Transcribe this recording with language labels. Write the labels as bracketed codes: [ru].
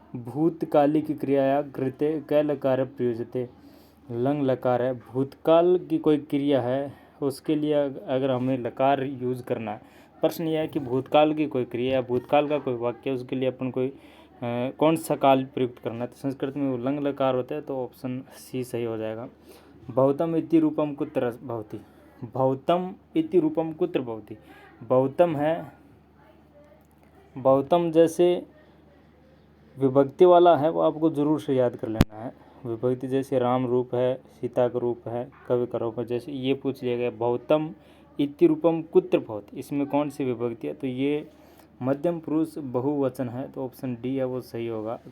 [sa] भूतकालिक क्रियाया कृते क लकार प्रयुज्यते। [hi] लंग लकार है। भूतकाल की कोई क्रिया है उसके लिए अगर हमें लकार यूज़ करना है, प्रश्न यह है कि भूतकाल की कोई क्रिया या भूतकाल का कोई वाक्य, उसके लिए अपन कोई कौन सा काल प्रयुक्त करना है, तो संस्कृत में वो लंग लकार होता है, तो ऑप्शन सी सही हो जाएगा। [sa] भौतम इति रूपम कुत्र भवति। भौतम इति रूपम कुत्र भवति। [hi] भौतम है, भौतम जैसे विभक्ति वाला है वो आपको ज़रूर से याद कर लेना है। विभक्ति जैसे राम रूप है, सीता का रूप है, कवि का रूप है, जैसे ये पूछ लिया गया [sa] भौतम इति रूपम कुत्र भवति, [hi] इसमें कौन सी विभक्ति है? तो ये मध्यम पुरुष बहुवचन है, तो ऑप्शन डी है वो सही होगा।